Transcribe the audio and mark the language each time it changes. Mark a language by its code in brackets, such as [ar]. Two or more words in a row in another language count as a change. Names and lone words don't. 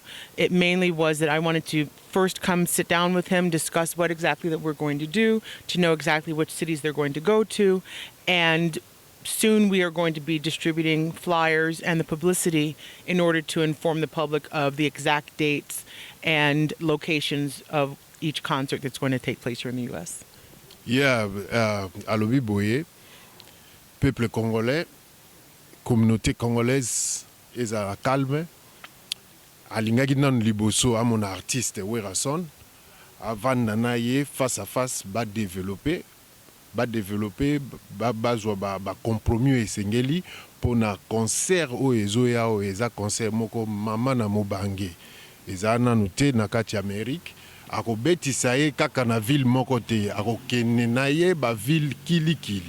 [en] It mainly was that I wanted to first come sit down with him, discuss what exactly that we're going to do, to know exactly which cities they're going to go to, and soon we are going to be distributing flyers and the publicity in order to inform the public of the exact dates and locations of each concert that's going to take place here in the U.S. Yeah, [ln] alobi boye, [fr] peuple congolais, communauté congolaise [ln] ezala calme. Alingaki nan liboso [fr] à mon artiste Werason avant [ln] nana ye [fr] face à face [ln] ba développer ba compromis esengeli pour na concert o ezoya o eza concert moko mama na mobange eza nanu te na kati Amérique akobetisa ye kaka na ville moko te akokene na ye ba ville kilikili.